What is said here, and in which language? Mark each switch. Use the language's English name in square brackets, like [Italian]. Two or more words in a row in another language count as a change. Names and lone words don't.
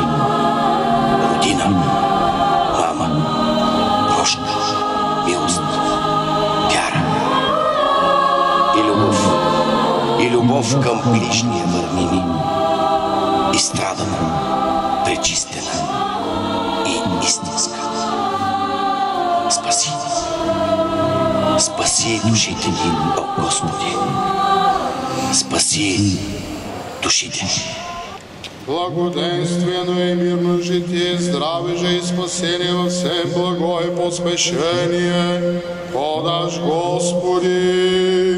[Bulgarian] Родина, мама, прошка, милост, вяра и любов към ближния върни ни, изстрадана, пречистена и истинска. Спаси душите ни, о Господи. Спаси душите ни. [Church Slavic] Благоденствено и мирно житие, здраве же и спасение във всем благо и поспешение подаш, Господи.